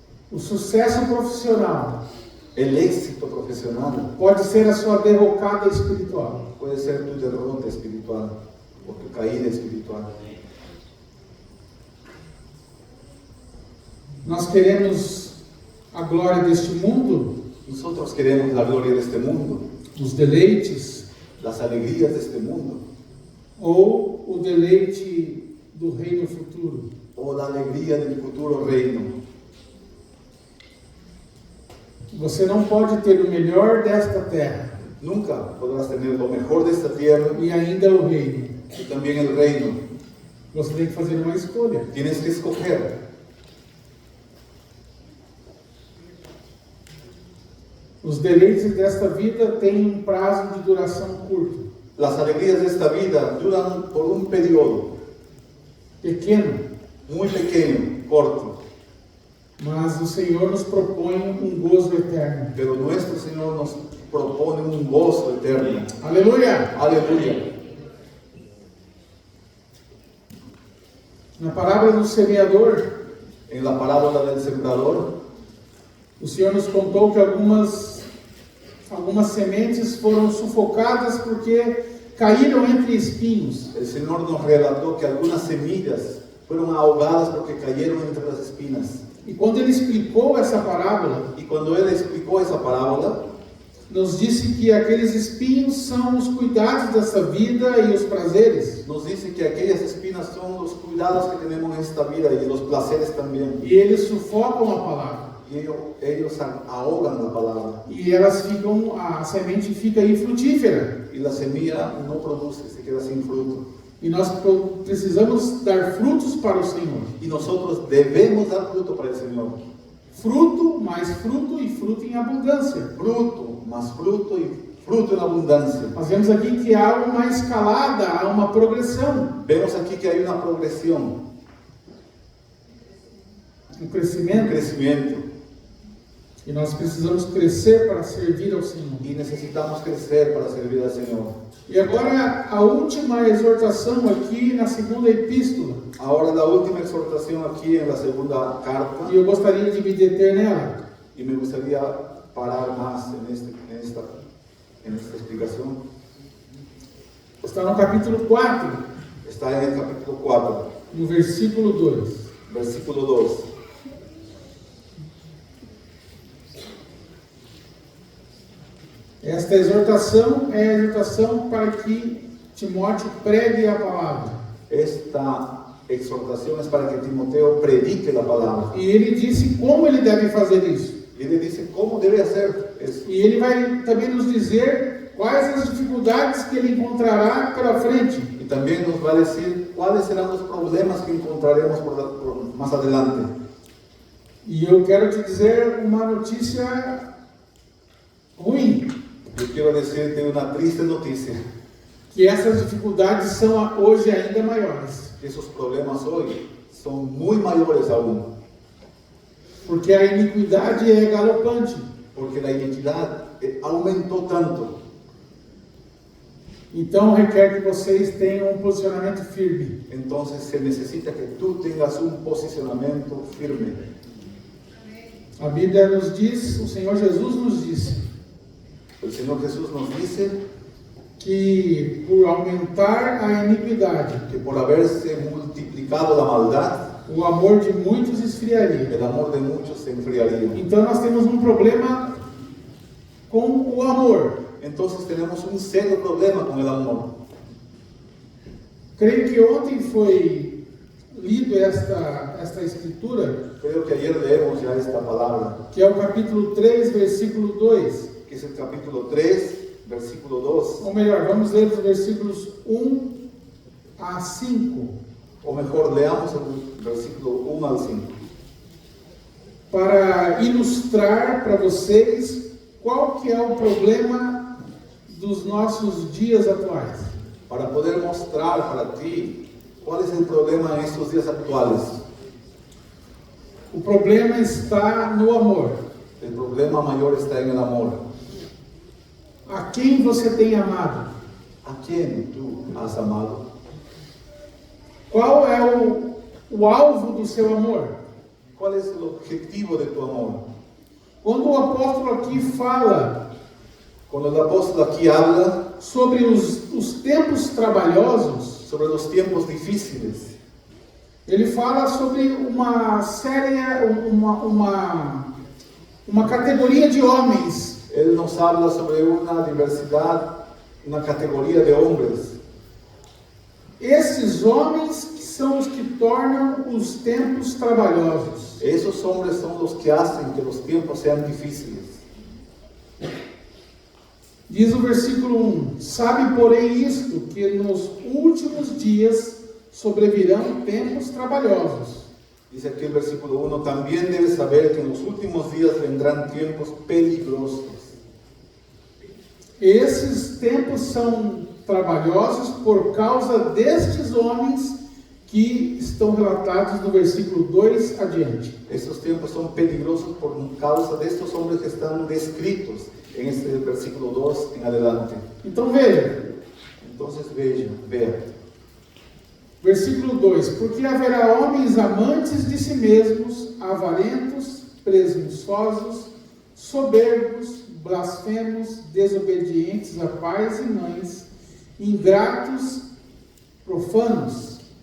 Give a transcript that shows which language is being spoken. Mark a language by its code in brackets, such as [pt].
[pt] o sucesso profissional [es] el éxito profesional [pt] pode ser a sua derrocada espiritual. [es] puede ser tu derrota espiritual o tu caída espiritual. [pt] Nós queremos a glória deste mundo, [es] Nosotros queremos la gloria de este mundo, [pt] os deleites, [es] las alegrías de este mundo, [pt] ou o deleite do reino futuro. [es] o la alegría del futuro reino. [pt] Você não pode ter o melhor desta terra [es] Nunca podrás tener lo mejor de esta tierra [pt] e ainda o reino. [es] y también el reino. [pt] Você tem que fazer uma escolha. [es] Tienes que escoger. [pt] Os deleites desta vida têm um prazo de duração curto, [es] Las alegrías de esta vida duran por un periodo [pt] pequeno, [es] muy pequeño, corto, [pt] mas o Senhor nos propõe um gozo eterno. [es] pero nuestro Señor nos propone un gozo eterno. [pt] Aleluia! [es] Aleluya. [pt] Na parábola do semeador, [es] En la parábola del sembrador, [pt] o Senhor nos contou que algumas sementes foram sufocadas porque caíram entre espinhos. [es] el Señor nos relató que algunas semillas fueron ahogadas porque cayeron entre las espinas. [pt] E quando ele explicou essa parábola, [es] Y cuando Él explicó esa parábola, [pt] nos disse que aqueles espinhos são os cuidados dessa vida e os prazeres. [es] nos dice que aquellas espinas son los cuidados que tenemos en esta vida y los placeres también. [pt] E eles sufocam a palavra. [es] Y ellos ahogan la palabra. [pt] E elas ficam, a semente fica infrutífera. [es] Y la semilla no produce, se queda sin fruto. [pt] E nós precisamos dar frutos para o Senhor. [es] Y nosotros debemos dar fruto para el Señor. [pt] Fruto, mais fruto e fruto em abundância. [es] Fruto, más fruto y fruto en abundancia. [pt] Nós vemos aqui que há uma escalada, há uma progressão, [es] Vemos aquí que hay una progresión, [pt] um [es] un [pt] crescimento. [es] crecimiento. [pt] E nós precisamos crescer para servir ao Senhor. [es] Y necesitamos crecer para servir al Señor. [pt] E agora a última exortação aqui na segunda epístola. [es] Ahora la última exhortación aquí en la segunda carta. [pt] E eu gostaria de me deter nela. [es] Y me gustaría parar más en esta explicación. [pt] Está no capítulo 4, [es] Está en el capítulo 4, [pt] no versículo 2. [es] versículo 2. [pt] Esta exortação é a exortação para que Timóteo pregue a palavra. [es] Esta exhortación es para que Timoteo predique la palabra. [pt] E ele disse como ele deve fazer isso. [es] Y le dice cómo debe hacer eso. [pt] E ele vai também nos dizer quais as dificuldades que ele encontrará pela frente. [es] Y también nos va a decir cuáles serán los problemas que encontraremos más adelante. [pt] E eu quero te dizer uma notícia ruim, [es] Yo quiero decirte una triste noticia, [pt] que essas dificuldades são hoje ainda maiores, [es] que esos problemas hoy son muy mayores aún, [pt] porque a iniquidade é galopante. [es] porque la iniquidad aumentó tanto. [pt] Então requer que vocês tenham um posicionamento firme. [es] Entonces se necesita que tú tengas un posicionamiento firme. [pt] A Bíblia nos diz, o Senhor Jesus nos disse, [es] El Señor Jesús nos dice [pt] que por aumentar a iniquidade, [es] que por haberse multiplicado la maldad, [pt] o amor de muitos esfriaria. [es] el amor de muchos se enfriaría. [pt] Então nós temos um problema com o amor. [es] Entonces tenemos un serio problema con el amor. [pt] Creio que ontem foi lido esta escritura, [es] Creo que ayer leemos ya esta palabra, [pt] que é o capítulo 3, versículo 2. [es] que es el capítulo 3, versículo 2. [pt] Ou melhor, vamos ler os versículos 1 a 5, [es] O mejor, leamos el versículo 1 al 5. [pt] para ilustrar para vocês qual que é o problema dos nossos dias atuais. [es] Para poder mostrar para ti cuál es el problema en estos días actuales. [pt] O problema está no amor. [es] El problema mayor está en el amor. [pt] A quem você tem amado? [es] ¿A quién tú has amado? [pt] Qual é o alvo do seu amor? [es] ¿Cuál es el objetivo de tu amor? [pt] Quando o apóstolo aqui fala [es] Cuando el apóstol aquí habla [pt] sobre os tempos trabalhosos, [es] sobre los tiempos difíciles, [pt] ele fala sobre uma série, uma categoria de homens [es] él nos habla sobre una diversidad, una categoría de hombres. [pt] Esses homens que são os que tornam os tempos trabalhosos. [es] Esos hombres son los que hacen que los tiempos sean difíciles. [pt] Diz o versículo 1: Sabe, porém, isto, que nos últimos dias sobrevirão tempos trabalhosos. [es] Dice aquí el versículo 1, también debes saber que en los últimos días vendrán tiempos peligrosos. [pt] Esses tempos são trabalhosos por causa destes homens que estão relatados no versículo 2 adiante. [es] Estos tiempos son peligrosos por causa de estos hombres que están descritos en este versículo 2 en adelante. [pt] Então veja, [es] Entonces vea. [pt] versículo 2: porque haverá homens amantes de si mesmos, avarentos, presunçosos, soberbos, blasfemos, desobedientes a pais e mães, ingratos, profanos.